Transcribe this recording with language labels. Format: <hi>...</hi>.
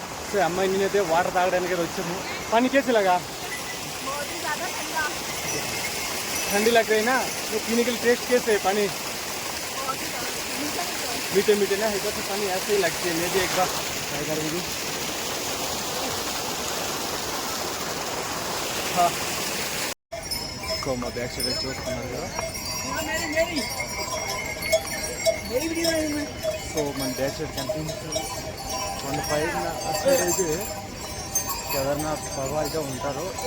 <te>So అమ్మాయి నేనైతే water తాగడానికి వచ్చాము.</te> <hi>पानी कैसे लगा? बहुत ही ज़्यादा ठंडा. ठंडी लग रही ना? तो पीने के लिए टेस्ट कैसे है पानी? मीठे मीठे ना. इधर से पानी ऐसे ही लगती है. मैं भी एक बार ट्राई करूँगी. हाँ को</hi> <te>మా బ్యాక్ సైడ్ చూస్తున్నారు కదా. సో మన బ్యాక్ సైడ్ కనిపించారు. మన పైన సైడ్ అయితే కేదార్నాథ్ బాబా అయితే ఉంటారు.</te>